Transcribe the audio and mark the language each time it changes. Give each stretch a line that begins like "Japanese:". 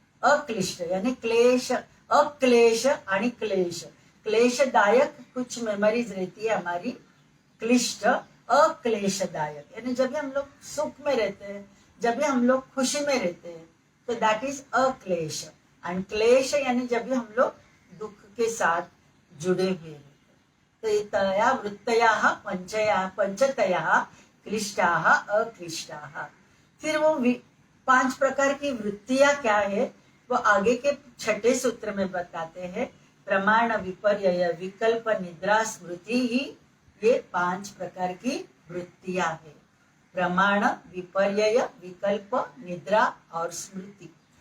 Hindi: अक्लिष्ट यानी क्लेश, अक्लेश आणि क्लेश, क्लेशदायक कुछ मेमोरीज रहती है हमारी, क्लिष्ट अक्लेशदायक यानी जब भी हम लोग सुख में रहते हैं, जब भी हम लोग खुशी में रहते हैं, तो
English: that is
Hindi: अक्लेश। एंड क्लेश यानी जब भी हम लोग दुख के साथ जुड़े हुए हैं।
Sanskrit: तो तया वृत्तयाः पंचतयाः क्लिष्टाः अक्लिष्टाः।
Hindi: फिर वो 5 प्रकार की वृत्तियां क्या है वो आगे के 6ठे सूत्र में बताते हैं। प्रमाण विपर्यय विकल्प निद्रा स्मृति ही ये 5 प्रकार की वृत्तियां है। प्रमाण विपर्यय विकल्प निद्रा और स्मृति।